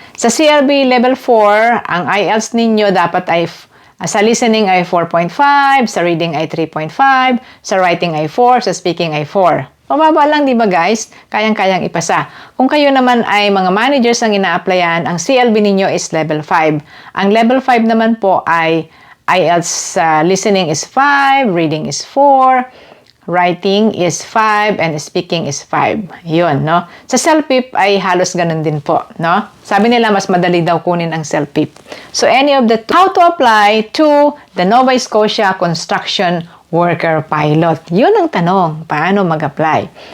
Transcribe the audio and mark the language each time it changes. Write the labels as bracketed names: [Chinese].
[Filipino] Sa CLB level 4, ang IELTS ninyo dapat ay sa listening ay 4.5, sa reading ay 3.5, sa writing ay 4, sa speaking ay 4. Mababa lang, di ba guys? Kayang-kayang ipasa. Kung kayo naman ay mga managers ang ina-applyan, ang CLB ninyo [English] is level 5. Ang level 5 [Filipino] naman po ay [English] IELTS listening is 5, reading is 4, writing is 5, and speaking is 5. [Filipino] Yun, no? Sa CELPIP ay halos ganun din po, no? Sabi nila mas madali daw kunin ang CELPIP. So, any of the two. [English] How to apply to the Nova Scotia Construction Worker Pilot. [Filipino] Yun ang tanong, paano mag-apply?